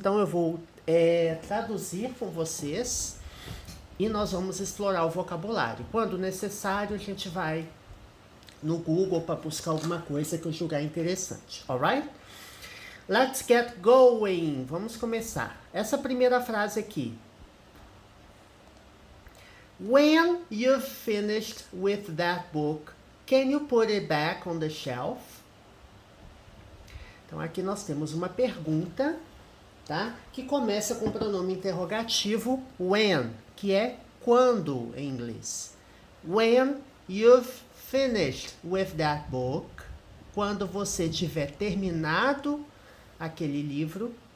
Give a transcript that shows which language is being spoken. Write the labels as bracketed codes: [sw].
[pt] Então eu vou traduzir com vocês e nós vamos explorar o vocabulário. Quando necessário, a gente vai no Google para buscar alguma coisa que eu julgar interessante, [en] alright? Let's get going! [pt] Vamos começar. Essa primeira frase aqui. [en] When you've finished with that book, can you put it back on the shelf? [pt] Então aqui nós temos uma pergunta, tá? Que começa com o pronome interrogativo when, que é quando em inglês. [en] When you've finished with that book, [pt] quando você tiver terminado aquele livro.